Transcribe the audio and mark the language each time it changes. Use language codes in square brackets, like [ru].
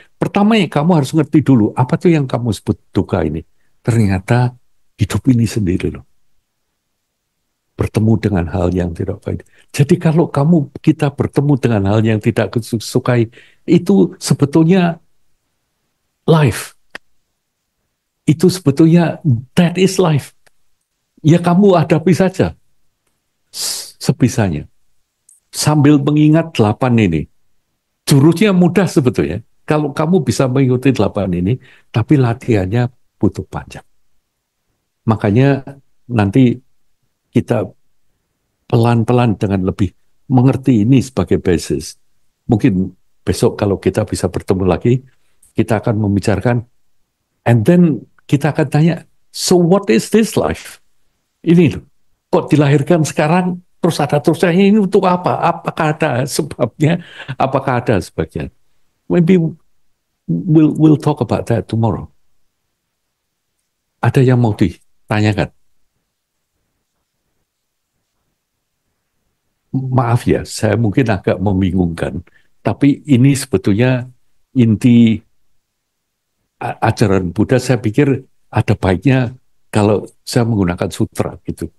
[id] Pertama yang kamu harus ngerti dulu, apa tuh yang kamu sebut duka ini? Ternyata hidup ini sendiri loh. Bertemu dengan hal yang tidak baik. Jadi kalau kita bertemu dengan hal yang tidak sukai, itu sebetulnya life. Itu sebetulnya [en] that is life. [id] Ya kamu hadapi saja sebisanya. Sambil mengingat 8 ini. Jurusnya mudah sebetulnya. Kalau kamu bisa mengikuti 8 ini, tapi latihannya butuh panjang. Makanya nanti kita pelan-pelan dengan lebih mengerti ini sebagai basis. Mungkin besok kalau kita bisa bertemu lagi, kita akan membicarakan, [en] and then [id] kita akan tanya, [en] so what is this life? [id] Ini loh, kok dilahirkan sekarang, terus ada terusnya, ini untuk apa? Apakah ada sebabnya? Apakah ada sebabnya? [en] Maybe we'll talk about that tomorrow. [id] Ada yang mau ditanyakan? Maaf ya, saya mungkin agak membingungkan, tapi ini sebetulnya inti ajaran Buddha. Saya pikir ada baiknya kalau saya menggunakan sutra gitu.